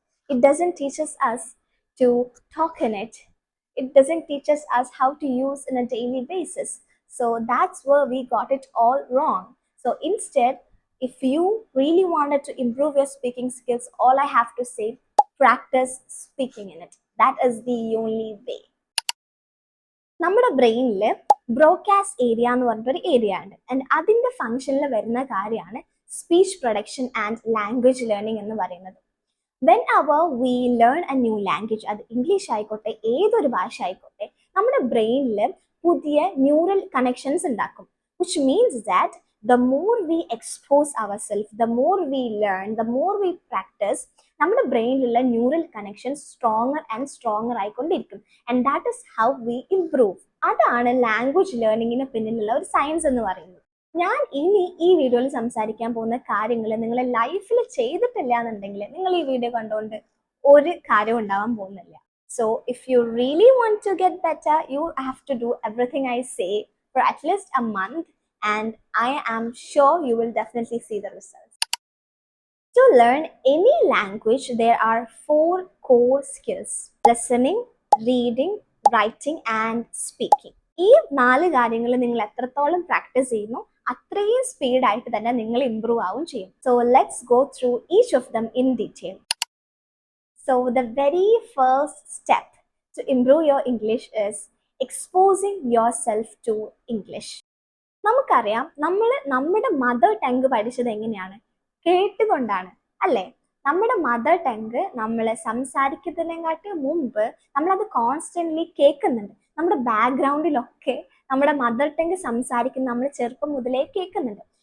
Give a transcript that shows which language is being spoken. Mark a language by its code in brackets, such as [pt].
[en] It doesn't teach us to talk in it. It doesn't teach us how to use in a daily basis. So that's where we got it all wrong. So instead, if you really wanted to improve your speaking skills, all I have to say, practice speaking in it. That is the only way. [ml] നമ്മുടെ ബ്രെയിനിൽ ബ്രോക്കാസ്റ്റ് area എന്ന് പറഞ്ഞൊരു area ഉണ്ട്, and അതിൻ്റെ ഫംഗ്ഷനിൽ വരുന്ന കാര്യമാണ് speech production and language learning എന്ന് പറയുന്നത്. [en] when അവർ we learn a new language, [ml] അത് ഇംഗ്ലീഷ് ആയിക്കോട്ടെ ഏതൊരു ഭാഷ ആയിക്കോട്ടെ, നമ്മുടെ ബ്രെയിനിൽ പുതിയ ന്യൂറൽ കണക്ഷൻസ് ഉണ്ടാക്കും. [en] which means that the more we expose ourselves, the more we learn, the more we practice, [ml] നമ്മുടെ ബ്രെയിനിലുള്ള neural connection stronger and stronger ആയിക്കൊണ്ടിരിക്കും. [en] And that is how we improve. [ml] അതാണ് ലാംഗ്വേജ് ലേണിങ്ങിന് പിന്നിലുള്ള ഒരു സയൻസ് എന്ന് പറയുന്നത്. ഞാൻ ഇനി ഈ വീഡിയോയിൽ സംസാരിക്കാൻ പോകുന്ന കാര്യങ്ങൾ നിങ്ങൾ ലൈഫിൽ ചെയ്തിട്ടില്ല എന്നുണ്ടെങ്കിൽ നിങ്ങൾ ഈ വീഡിയോ കണ്ടുകൊണ്ട് ഒരു കാര്യം ഉണ്ടാവാൻ പോകുന്നില്ല. [en] So if you really want to get better, you have to do everything I say for at least a month, and I am sure you will definitely see the results. To learn any language, there are 4 core skills: listening, reading, writing and speaking. [ml] ഈ 4 കാര്യങ്ങൾ നിങ്ങൾ എത്രത്തോളം practice ചെയ്യുന്നു അത്രയും സ്പീഡായിട്ട് തന്നെ നിങ്ങൾ improve ആവും ചെയ്യും. [en] So let's go through each of them in detail. So the very first step to improve your English is exposing yourself to English. [ml] നമുക്കറിയാം, നമ്മുടെ മദർ ടങ് പഠിച്ചത് എങ്ങനെയാണ്? കേട്ടുകൊണ്ടാണ്, അല്ലേ? നമ്മുടെ മദർ ടങ് നമ്മൾ സംസാരിക്കുന്നതിനെക്കാട്ടി മുമ്പ് നമ്മളത് കോൺസ്റ്റന്റ്ലി കേൾക്കുന്നുണ്ട്. നമ്മുടെ ബാക്ക്ഗ്രൗണ്ടിലൊക്കെ നമ്മുടെ മദർ ടങ് സംസാരിക്കുന്ന നമ്മൾ ചെറുപ്പം മുതലേ കേൾക്കുന്നുണ്ട്.